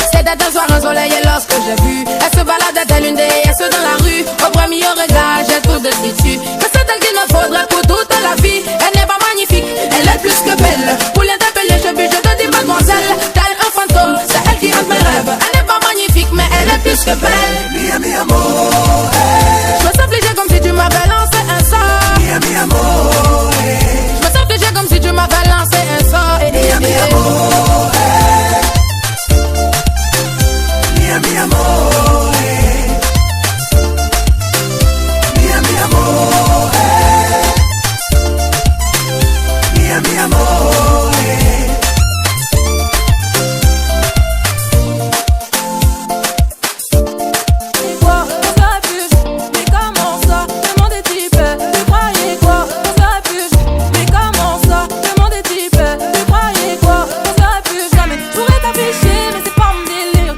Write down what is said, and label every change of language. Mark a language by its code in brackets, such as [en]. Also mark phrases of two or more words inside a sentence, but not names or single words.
[fr] était un soir ensoleillé lorsque j'ai vu. Elle se baladait telle une déesse dans la rue. Au premier regard, j'ai tout déçu. Mais c'est elle qu'il me faudrait pour toute la vie. Elle n'est pas magnifique, elle est plus que belle. Pour l'interpeller, je te dis mademoiselle. Tel un fantôme, c'est elle qui hante mes rêves. Elle n'est pas magnifique, mais elle est plus que belle. [it] Mia, mi amore. [fr] Je me sens fligé comme si tu m'avais lancé un sort. [it] Mia, mi amore. [fr] Je me sens fligé comme si tu m'avais lancé un sort. [it] Mia, mi amore. Mia, mi amore. Mia, mi amore. Mia, mi amore. [fr] Quoi, on serait plus, mais comment ça? Le monde est type, tu croyais quoi? On serait plus, mais comment ça? Le monde est type, tu croyais quoi? On serait plus, jamais je pourrais t'afficher, mais c'est pas mon délire.